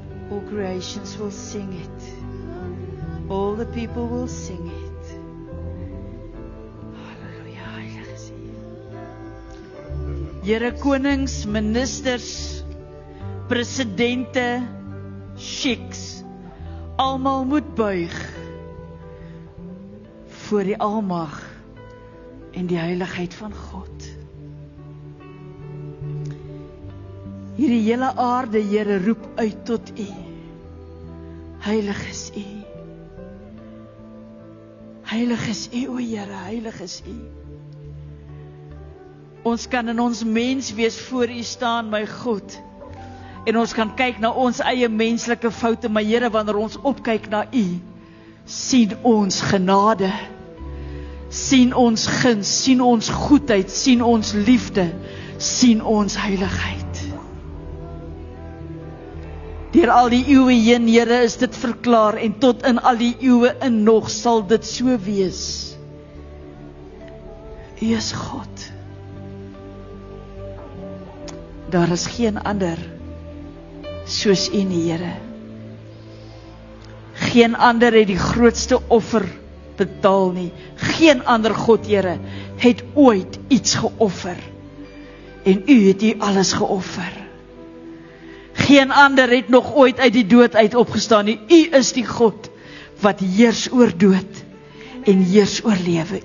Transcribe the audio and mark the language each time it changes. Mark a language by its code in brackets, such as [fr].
[en] All creations will sing it. All the people will sing it. [af] Halleluja, heilig is U. Here, konings, ministers, presidente, sheiks, almal moet buig voor die almag en die heiligheid van God. Hierdie hele aarde, Here, roep uit tot U. Heilig is U. Heilig is U, o Here, heilig is U. Ons kan in ons mens wees voor U staan, my God. En ons kan kyk na ons eie menslike foute, maar Here, wanneer ons opkyk na U, sien ons genade, sien ons guns, sien ons goedheid, sien ons liefde, sien ons heiligheid. Deur al die eeue heen, Here, is dit verklaar, en tot in al die eeue in nog sal dit so wees. U is God. Daar is geen ander soos U nie, Here. Geen ander het die grootste offer betaal nie. Geen ander God, Here, het ooit iets geoffer. En U het U alles geoffer. Geen ander het nog ooit uit die dood uit opgestaan nie. U is die God wat heers oor dood en heers oor lewe.